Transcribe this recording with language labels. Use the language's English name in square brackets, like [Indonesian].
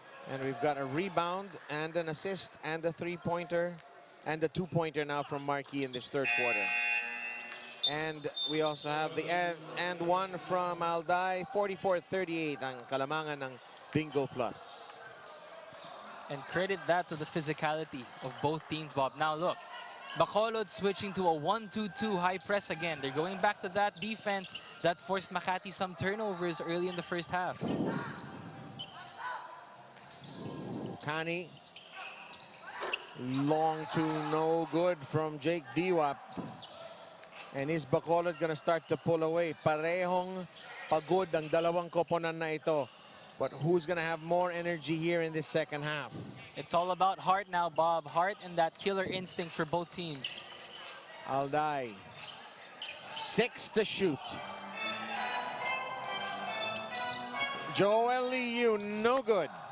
[English] And we've got a rebound and an assist and a three-pointer and a two-pointer now from Marquis in this third quarter. And we also have the and one from Alday. [Filipino] 44-38 ang kalamangan ng Bingo Plus. [English] And credit that to the physicality of both teams, Bob. Now look, Bacolod switching to a 1-2-2 high press again. They're going back to that defense that forced Makati some turnovers early in the first half. Kani. Long to no good from Jake Diwap. And is Bacolod gonna start to pull away? [Filipino] Parehong pagod ang dalawang koponan na ito. [English] But who's gonna have more energy here in this second half? It's all about heart now, Bob. Heart and that killer instinct for both teams. Alday. 6 to shoot. Joel Liu, no good.